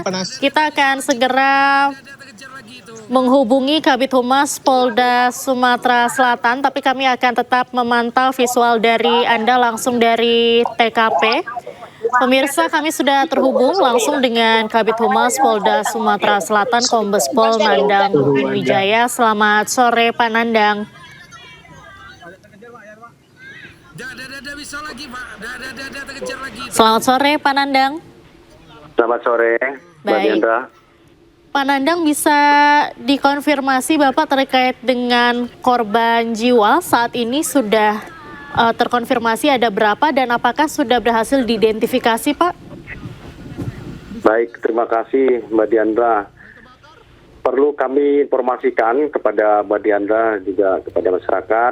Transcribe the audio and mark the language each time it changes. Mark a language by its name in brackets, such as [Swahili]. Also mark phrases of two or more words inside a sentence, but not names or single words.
[Indonesian] Kita akan segera menghubungi Kabid Humas Polda Sumatera Selatan, tapi kami akan tetap memantau visual dari Anda langsung dari TKP. Pemirsa, kami sudah terhubung langsung dengan Kabid Humas Polda Sumatera Selatan, Kombes Pol Nandang Wijaya. Selamat sore, Pak Nandang. Selamat sore, Pak Nandang. Selamat sore, Mbak Diandra. Pak Nandang, bisa dikonfirmasi Bapak terkait dengan korban jiwa saat ini sudah terkonfirmasi ada berapa dan apakah sudah berhasil diidentifikasi, Pak? Baik, terima kasih Mbak Diandra. Perlu kami informasikan kepada Mbak Diandra juga kepada masyarakat.